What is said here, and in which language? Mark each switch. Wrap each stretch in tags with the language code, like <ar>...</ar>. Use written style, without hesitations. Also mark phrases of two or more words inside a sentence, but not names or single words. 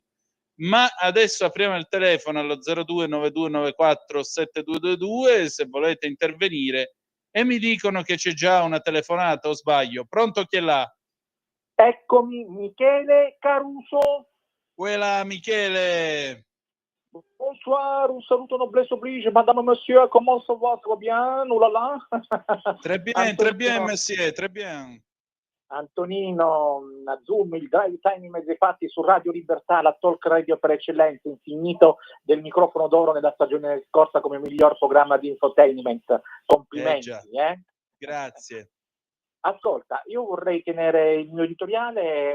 <it>Ma adesso apriamo il telefono allo 0292947222 se volete intervenire, e mi dicono che c'è già una telefonata, o sbaglio? Pronto, chi è là? Eccomi, Michele Caruso. Quella Michele.</it> <fr>Bonsoir,</fr> <it>un saluto</it> <fr>noblesse oblige, madame, monsieur, comment ça va? Ça va bien? Oh là là. Très bien, monsieur, très bien.</fr> <it>Antonino, Zoom, il</it> <en>drive time</en> <it>in mezzi fatti su Radio Libertà, la</it> <en>talk radio</en> <it>per eccellenza, infinito del microfono d'oro nella stagione scorsa come miglior programma di infotainment. Complimenti. Grazie. Ascolta, io vorrei tenere il mio editoriale.</it>